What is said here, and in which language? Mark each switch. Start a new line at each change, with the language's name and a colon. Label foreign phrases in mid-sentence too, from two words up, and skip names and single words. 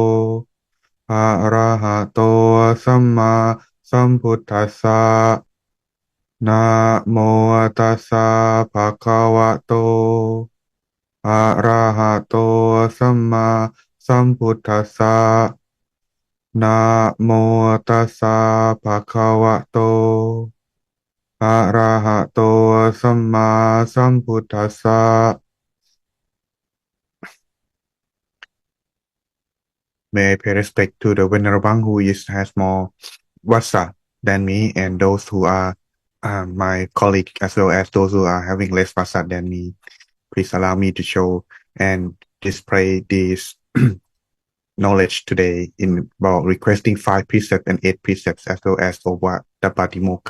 Pali: Arahato Samma Sambuddhassa Namo Tassa Bhagavato Arahato Samma Sambuddhassa Namo Tassa Bhagavato Arahato Samma Sambuddhassa.
English: May I pay respect to the Venerable who has more vassa than me and those who are my colleague as well as those who are having less vassa than me. Please allow me to show and display this knowledge today in about requesting 5 precepts and 8 precepts as well as Ovatapatimokkha.